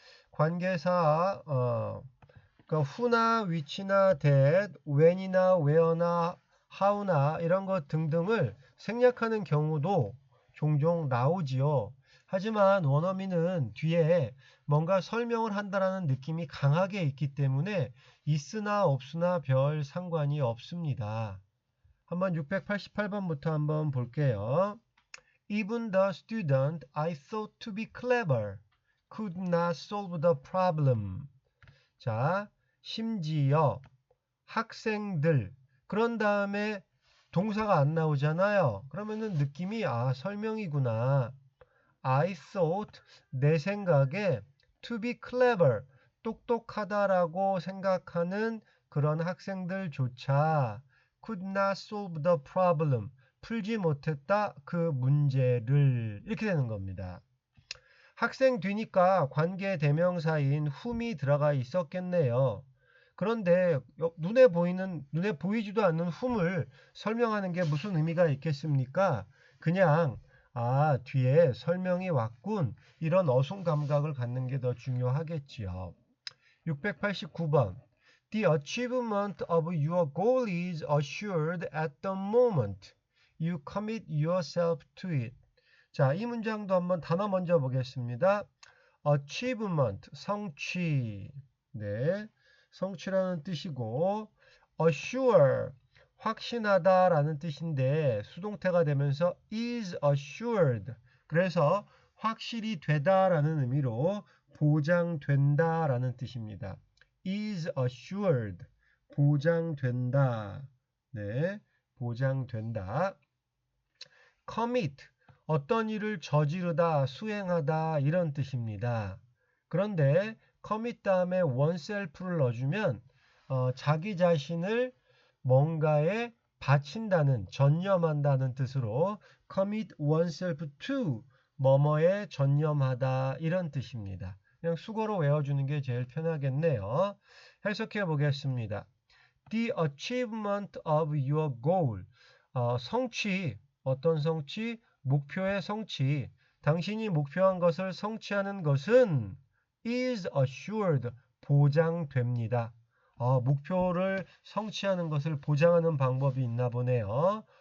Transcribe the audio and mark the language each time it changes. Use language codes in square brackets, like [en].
[ko] 관계사 그러니까 who나 which나 that, when이나 where나 how나 이런 것 등등을 생략하는 경우도 종종 나오지요. 하지만 원어민은 뒤에 뭔가 설명을 한다라는 느낌이 강하게 있기 때문에 있으나 없으나 별 상관이 없습니다. 한번 688번부터 한번 볼게요. [en] Even the student I thought to be clever could not solve the problem. [ko] 자, 심지어 학생들 그런 다음에 동사가 안 나오잖아요. 그러면은 느낌이 설명이구나. [en] I thought [ko] 내 생각에 [en] to be clever [ko] 똑똑하다라고 생각하는 그런 학생들조차 [en] could not solve the problem [ko] 풀지 못했다 그 문제를 이렇게 되는 겁니다. 학생 뒤니까 관계 대명사인 whom이 들어가 있었겠네요. 그런데 눈에 보이지도 않는 whom을 설명하는 게 무슨 의미가 있겠습니까? 그냥 뒤에 설명이 왔군. 이런 어순 감각을 갖는 게 더 중요하겠지요. 689번. [en] The achievement of your goal is assured at the moment you commit yourself to it. [ko] 자, 이 문장도 한번 단어 먼저 보겠습니다. achievement, 성취. 네, 성취라는 뜻이고 assure, 확신하다라는 뜻인데 수동태가 되면서 is assured. 그래서 확실히 되다라는 의미로 보장된다라는 뜻입니다. [en] is assured, [ko] 보장된다. 네, 보장된다. commit, 어떤 일을 저지르다, 수행하다 이런 뜻입니다. 그런데 commit 다음에 oneself를 넣어주면 자기 자신을 뭔가에 바친다는, 전념한다는 뜻으로 [en] commit oneself to, [ko] 뭐뭐에 전념하다 이런 뜻입니다. 그냥 수거로 외워주는 게 제일 편하겠네요. 해석해 보겠습니다. [en] The achievement of your goal, [ko] 성취, 어떤 성취? 목표의 성취. 당신이 목표한 것을 성취하는 것은 [en] is assured, [ko] 보장됩니다. 목표를 성취하는 것을 보장하는 방법이 있나 보네요.